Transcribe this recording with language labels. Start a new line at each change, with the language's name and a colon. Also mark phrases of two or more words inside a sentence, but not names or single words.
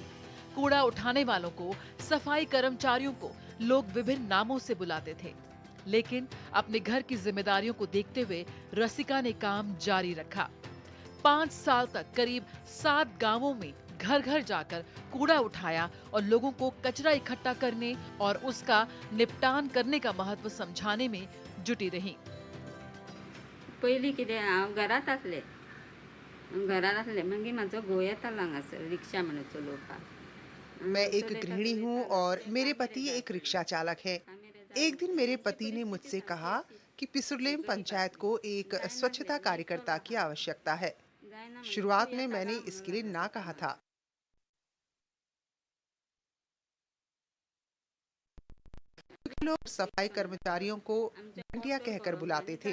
Hindi: कूड़ा उठाने वालों को, सफाई कर्मचारियों को लोग विभिन्न नामों से बुलाते थे, लेकिन अपने घर की जिम्मेदारियों को देखते हुए रसिका ने काम जारी रखा। 5 साल तक करीब 7 गांवों में घर घर जाकर कूड़ा उठाया और लोगों को कचरा इकट्ठा करने और उसका निपटान करने का महत्व समझाने में जुटी रही।
Konkani: पयलीं कितें हांव घरांत आसलें मागीर म्हाजो घोव येतालो हांगासर रिक्षा म्हणून चलोवपाक।
Hindi: मैं एक गृहिणी हूँ और मेरे पति एक रिक्शा चालक हैं। एक दिन मेरे पति ने मुझसे कहा कि पिसुरलेम पंचायत को एक स्वच्छता कार्यकर्ता की आवश्यकता है। शुरुआत में मैंने इसके लिए ना कहा था। लोग सफाई कर्मचारियों को घंटिया कहकर बुलाते थे।